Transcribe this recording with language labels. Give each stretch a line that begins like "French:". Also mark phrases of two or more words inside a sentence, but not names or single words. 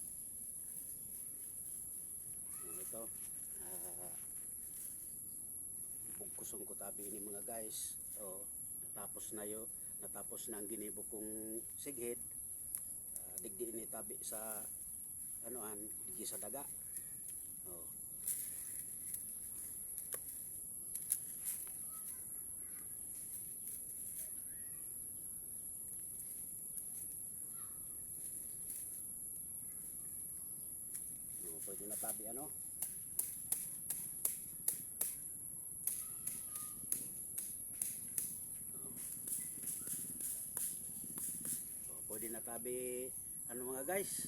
Bikol: Ito, bugkusong ko tabi ini mga guys. So, natapos na ang ginibo kong sighid. Digdi ini tabi sa digdi sa daga. Oh. Pwede na tabi pwede na tabi mga guys.